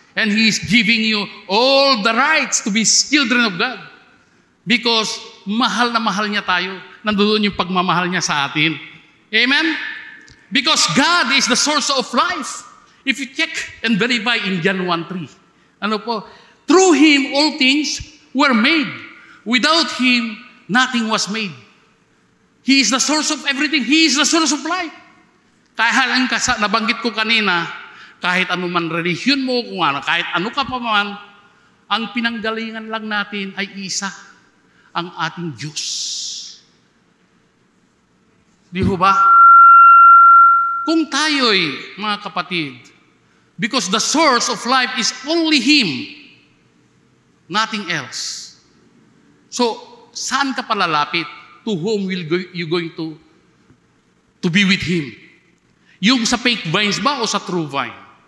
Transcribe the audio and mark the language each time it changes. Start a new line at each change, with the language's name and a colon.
English: And He is giving you all the rights to be children of God.
Filipino: Because mahal na mahal niya tayo. Nandoon yung pagmamahal niya sa atin. Amen?
English: Because God is the source of life. If you check and verify in John 1:3,
Filipino: ano po?
English: Through Him, all things were made. Without Him, nothing was made. He is the source of everything. He is the source of life.
Filipino: Kahit nabanggit ko kanina, kahit ano man relihiyon mo, kung ano, kahit ano ka pa man, ang pinanggalingan lang natin ay isa, ang ating Diyos. Di ho ba? Kung tayo'y, mga kapatid,
English: Because the source of life is only Him. Nothing else. So,
Filipino: saan ka palalapit?
English: To whom will you going to be with Him?
Filipino: Yung sa
English: fake vines
Filipino: ba o sa
English: true vine?